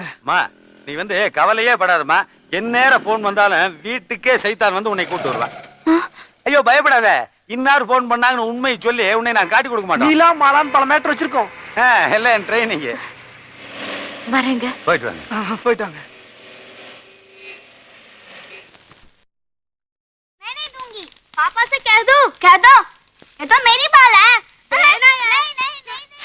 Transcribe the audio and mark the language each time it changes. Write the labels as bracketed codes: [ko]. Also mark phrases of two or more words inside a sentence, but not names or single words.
[ta] மா, நீ வந்து கவலையே படாதமா. என் நேரம் போன் வந்தாலும் வீட்டுக்கே சைத்தான் வந்து உன்னை கூட்டு வருவான். ஐயோ பயப்படாத. இன்னார் போன் பண்ணாங்கன்னு உண்மை சொல்லி உன்னை நான் காட்டி கொடுக்க மாட்டேன். நீலா மாலான் பல மேட்டர் வச்சிருக்கோம். எல்லாம் என் ட்ரைனிங். வரேங்க. போயிட்டு வாங்க. போயிட்டாங்க. [hi] मैं नहीं दूंगी। पापा से कह दो। कह दो। ये तो मेरी बाल है। नहीं नहीं नहीं।